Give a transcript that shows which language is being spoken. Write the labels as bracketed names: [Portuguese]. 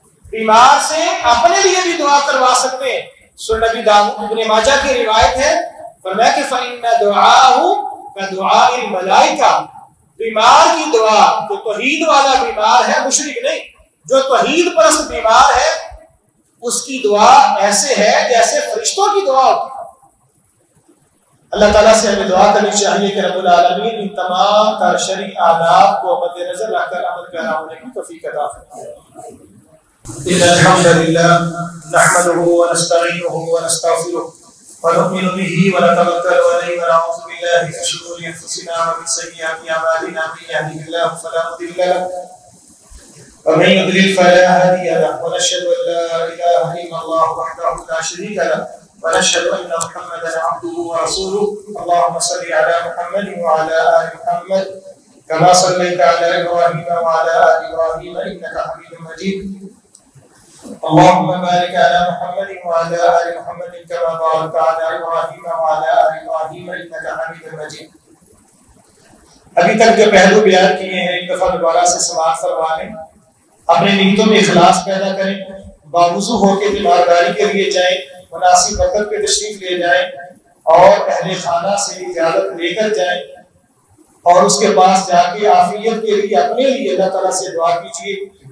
[Urdu] بیمار سے اپنے لیے بھی دعا کروا سکتے ہیں. سنن نبی داؤد ابن ماجہ کی روایت ہے, فرمایا کہ [Arabic] فإن دعاءه كدعاء الملائکہ, [Urdu] بیمار کی دعا, جو توحید والا بیمار ہے مشرک نہیں, جو توحید پرست بیمار ہے اس کی دعا ایسے ہے جیسے فرشتوں کی دعا ہوتی ہے. اللہ تعالیٰ سے ہمیں دعا کرنی چاہیے کہ رب العالمین ان تمام تر شرعی آداب کو مد نظر رکھ کر عمل پیرا ہونے کی توفیق عطا فرمائے. [Arabic] إن الحمد لله نحمده ونستعينه ونستغفره ونؤمن به ونتوكل عليه ونعوذ بالله من شرور أنفسنا ومن سيئات أعمالنا, من يهده الله فلا مضل له ومن يضلل فلا هادي له, ونشهد أن لا إله إلا الله وحده لا شريك له, ونشهد أن محمدا عبده ورسوله. اللهم صل على محمد وعلى آل محمد كما صليت على إبراهيم وعلى آل إبراهيم إنك حميد مجيد. اللهم بارك على محمد وعلى آل محمد كما باركت على إبراهيم وعلى آل إبراهيم إنك حميد مجيد. [Urdu] ابھی تک جو پہلو بیان کیے ہیں ایک دفعہ دوبارہ سے سماعت فرما لیں, اپنے نیتوں میں اخلاص پیدا کریں, باوضو ہو کے تیمارداری کے لیے جائیں, مناسب وقت پہ تشریف لے جائیں اور اہل خانہ سے اجازت لے کر جائیں, اور اس کے پاس جا کے عافیت کے لیے اپنے لیے اللہ تعالیٰ سے دعا کیجیے.